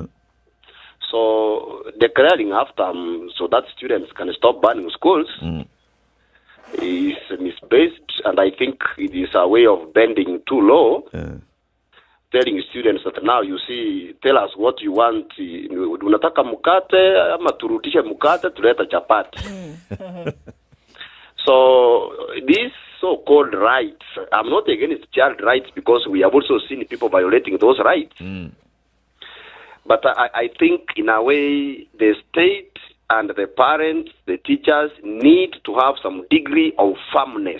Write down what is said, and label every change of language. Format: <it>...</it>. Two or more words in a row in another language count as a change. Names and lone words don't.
<en>So declaring AFTAM so that students can stop burning schools is misplaced, and I think it is a way of bending too low. Telling students that now you see, tell us what you want.</en> <sw>Unataka mukate ama turudishe mukate tuleta chapati.</sw> <en>So these so-called rights, I'm not against child rights because we have also seen people violating those rights. But I think in a way the state and the parents, the teachers need to have some degree of firmness.</en>